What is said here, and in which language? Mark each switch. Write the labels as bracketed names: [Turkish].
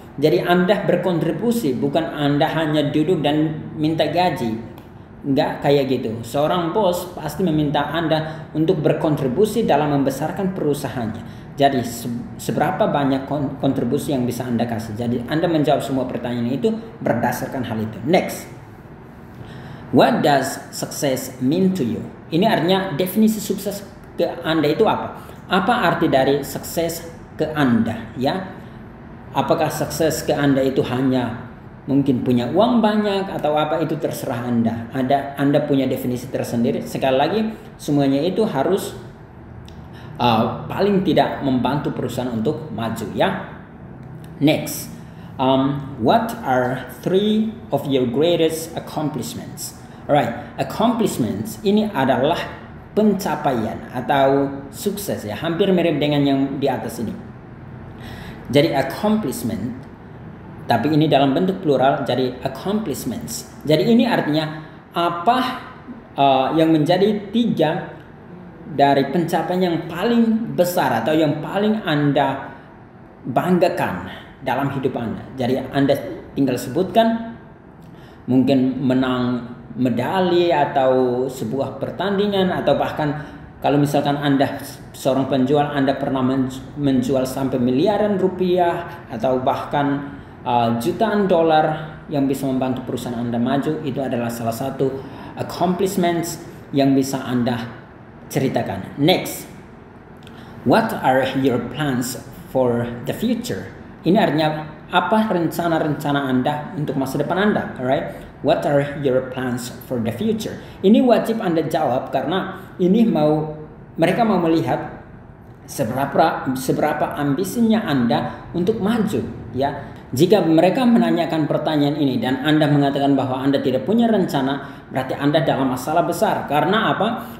[Indonesian] Jadi Anda berkontribusi, bukan Anda hanya duduk dan minta gaji. Enggak kayak gitu. Seorang bos pasti meminta Anda untuk berkontribusi dalam membesarkan perusahaannya. Jadi seberapa banyak kontribusi yang bisa Anda kasih. Jadi Anda menjawab semua pertanyaan itu berdasarkan hal itu. [English] Next, what does success mean to you? [Indonesian] Ini artinya definisi sukses ke Anda itu apa? Apa arti dari sukses ke Anda? Ya, apakah sukses ke Anda itu hanya mungkin punya uang banyak atau apa, itu terserah Anda. Anda punya definisi tersendiri. Sekali lagi, semuanya itu harus paling tidak membantu perusahaan untuk maju ya. [English] Next, what are 3 of your greatest accomplishments? [Indonesian] Alright, accomplishments ini adalah pencapaian atau sukses ya, hampir mirip dengan yang di atas ini. Jadi accomplishment, tapi ini dalam bentuk plural, jadi accomplishments. Jadi ini artinya apa yang menjadi 3 dari pencapaian yang paling besar atau yang paling Anda banggakan dalam hidup Anda. Jadi Anda tinggal sebutkan, mungkin menang medali atau sebuah pertandingan, atau bahkan kalau misalkan Anda seorang penjual, Anda pernah menjual sampai miliaran rupiah atau bahkan jutaan dolar yang bisa membantu perusahaan Anda maju. Itu adalah salah satu accomplishments yang bisa Anda ceritakan. [English] Next, what are your plans for the future? [Indonesian] Ini artinya apa rencana-rencana Anda untuk masa depan Anda, alright? [English] What are your plans for the future? [Indonesian] Ini wajib Anda jawab karena ini mereka mau melihat seberapa ambisinya Anda untuk maju, ya. Jika mereka menanyakan pertanyaan ini dan Anda mengatakan bahwa Anda tidak punya rencana, berarti Anda dalam masalah besar. Karena apa?